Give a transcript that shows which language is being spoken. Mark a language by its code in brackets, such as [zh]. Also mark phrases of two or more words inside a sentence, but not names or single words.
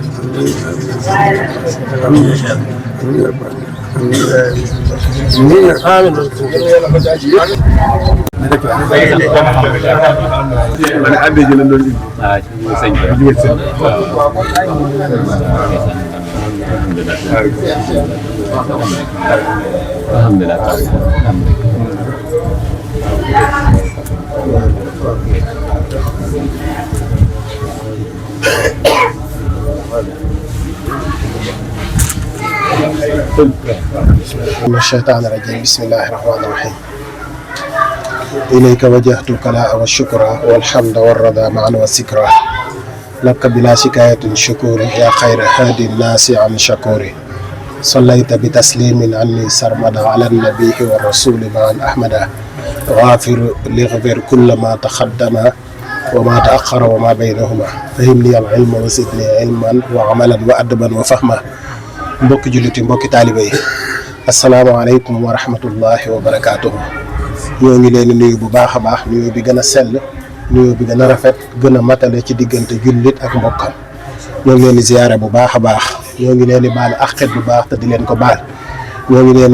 [wo] man àddee ji lañ doon indi. ah ci sëñ bi jóge sëñ alhamdulilah. [ar] من الشيطان الرجيم بسم الله الرحمن الرحيم إليك وجهت الكلاء والشكر والحمد والرضا معا والسكرى لك بلا شكاية شكور يا خير هادي الناس عن شكور صليت بتسليم عني سرمدا على النبي والرسول معا أحمدا غافر لغفر كل ما تقدم وما تأخر وما بينهما فهمني العلم وزدني علما وعملا وأدبا [wo] وفهما mbokki julliti mbokki taalibe yi [ar] السلام عليكم ورحمة الله وبركاته [wo] ñoo ngi leen di nuyu bu baax a baax nuyu bi gën a sell nuyu bi gën a rafet gën a matale ci diggante jullit ak mbokkam ñoo ngi leen di ziyaare bu baax a baax ñoo ngi leen di baal àqit bu baax te di leen ko baal ñoo ngi leen